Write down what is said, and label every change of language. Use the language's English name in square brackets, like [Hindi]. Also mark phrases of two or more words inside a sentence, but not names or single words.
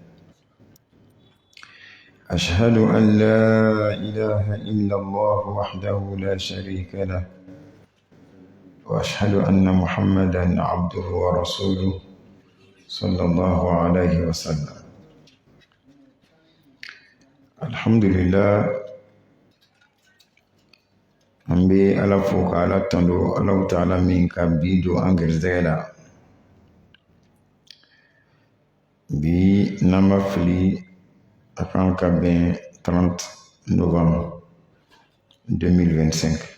[Arabic] أشهد أن لا إله إلا الله وحده لا شريك له، وأشهد أن محمدا عبده ورسوله صلى الله عليه وسلم. الحمد لله. [Bambara] an bɛ ala fo ka ala tando [Arabic] الله تعالى [Bambara] min ka bi don an garisɛgɛ la. Bi n'an ma fili a kan ka bɛn 30 novembre 2025.